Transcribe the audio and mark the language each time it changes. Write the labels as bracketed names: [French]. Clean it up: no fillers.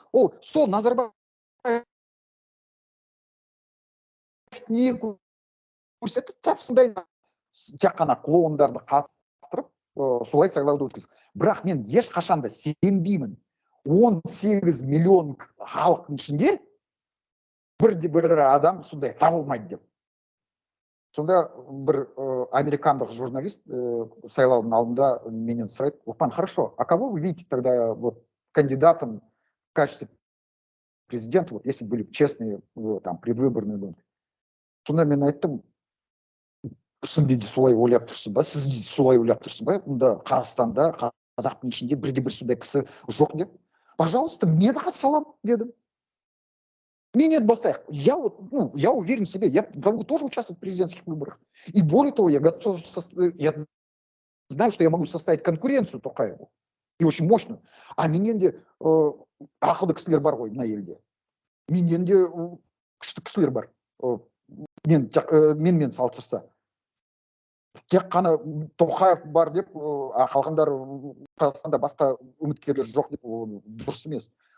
[Kazakh] Ол сол Назарбаев не көрсетті, тап сондай тек қана клоундарды қатыстырып, солай сайлауды өткізді. Бірақ мен ешқашанда сенбеймін, 18 миллион халықтың ішінде бір адам сондай табылмайды деп. Сонда бір американдық журналист сайлаудың алдында менен сұрайды, [Russian] Лұқпан, хорошо, а кого вы видите тогда вот кандидатом в качестве президента, вот если были честные там предвыборные гонки? [Kazakh] Сонда мен айттым, шын дейді солай ойлап тұрсыз ба, сіз дейді солай ойлап тұрсыз ба, мұнда Қазақстанда қазақтың ішінде бірде-бір сондай кісі жоқ деп. [Russian] Пожалуйста, [Kazakh] мен де қатыса аламын дедім. Мне нет бастаях. [Russian] Я уверен в себе, я могу тоже участвовать в президентских выборах. И более того, я готов, я знаю, что я могу составить конкуренцию Тоқаеву. И очень мощную. [Kazakh] А менен де ақылды кісілер бар ғой мына елде. Менен де күшті кісілер бар. Мен салыстырса. Тек қана Тоқаев бар деп, қалғандар Қазақстанда басқа үміткерлер жоқ деп дұрыс емес.